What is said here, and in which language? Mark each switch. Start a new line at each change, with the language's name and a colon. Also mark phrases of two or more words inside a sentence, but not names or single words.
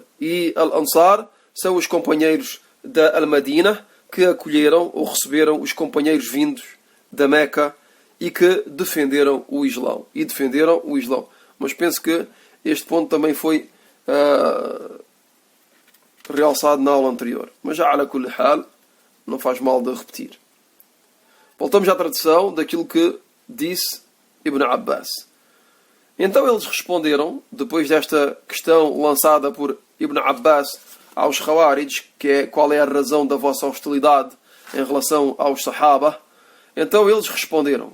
Portuguese: E Al-Ansar são os companheiros da Al-Madina que acolheram ou receberam os companheiros vindos da Meca e que defenderam o Islão. Mas penso que este ponto também foi realçado na aula anterior. Mas já
Arabic: على كل حال,
Portuguese: não faz mal de repetir. Voltamos à tradução daquilo que disse Ibn Abbas. Então eles responderam, depois desta questão lançada por Ibn Abbas aos Khawarij, que é qual é a razão da vossa hostilidade em relação aos Sahaba, então eles responderam.